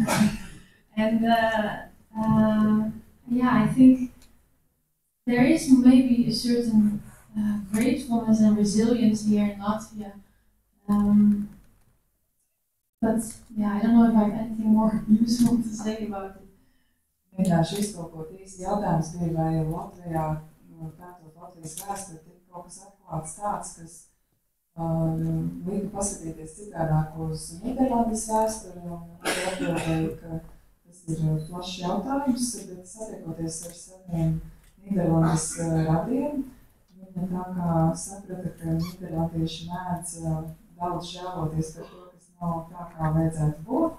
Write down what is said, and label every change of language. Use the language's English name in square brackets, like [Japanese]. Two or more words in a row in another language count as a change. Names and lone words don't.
[English] And I think there is maybe a certain gratefulness and resilience here in Latvia. But I don't know if I have anything more useful to say about it. [Latvian] Mēģināšu iztolkot īsi jautājums bija, vai Latvijā, pētot Latvijas vēsturi, ir kaut kas atklāts tāds, kas lika paskatīties citādāk uz Nīderlandes vēsturi, un atbildēju, ka tas ir plašs jautājums, bet satiekoties ar saviem Nīderlandes radiem, viņa tā kā saprata, ka nīderlandieši mēdz daudz žēloties par to, kas nav tā, kā vajadzētu būt.